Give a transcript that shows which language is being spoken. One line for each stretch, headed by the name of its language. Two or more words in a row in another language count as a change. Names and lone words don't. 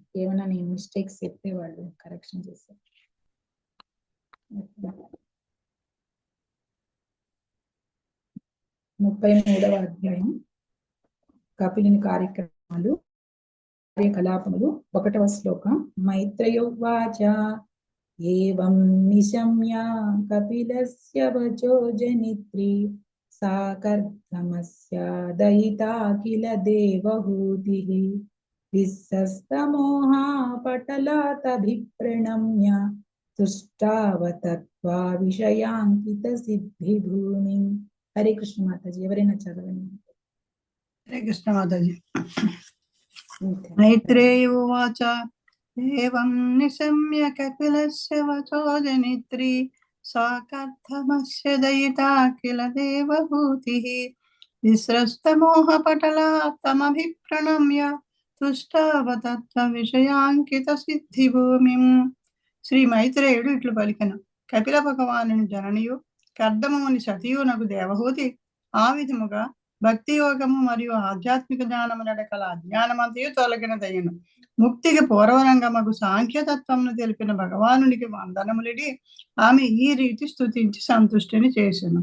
Telugu: ఏమైనా నేను మిస్టేక్స్ చెప్తే వాళ్ళు కరెక్షన్ చేశారు. 33వ అధ్యాయం కపిలుని కార్యక్రమాలు కార్యకలాపములు 1వ శ్లోకం.
Sanskrit: మైత్రేయోవాచ ఏవం నిశమ్య కపిలస్య వచో జనిత్రీ सा कर्दमस्य दयिता किल देवहूतिः विस्सस्तमोहा पटलातभिप्रणम्य तुष्टावतत्वा विषयांकित सिद्धिभूमिं.
Hindi: हरे कृष्ण माताजी,
Telugu: ఎవరైనా చదవండి.
Hindi: हरे कृष्ण माताजी.
Sanskrit: मैत्रेय उवाच एवं निशम्य कपिलस्य वचो जनित्री सा कर्दमस्य दयिता किल देवहूतिः विस्रस्तमोहपटला तमभिप्रणम्य तुष्टावतत्व विषयांकित सिद्धिभूमिं.
Telugu: శ్రీ మైత్రేయుడు ఇట్లు పలికెను. కపిల భగవానుని జననియు కర్దమముని సతీయునకు దేవహూతి ఆ విధముగా భక్తి యోగము మరియు ఆధ్యాత్మిక జ్ఞానము నడకల అజ్ఞానమంతయు తొలగినదయ్యను. ముక్తికి పూర్వరంగమగు సాంఖ్యతత్వమును తెలిపిన భగవానునికి వందనములిడి ఆమె ఈ రీతి స్తుతించి సంతుష్టిని చేసెను.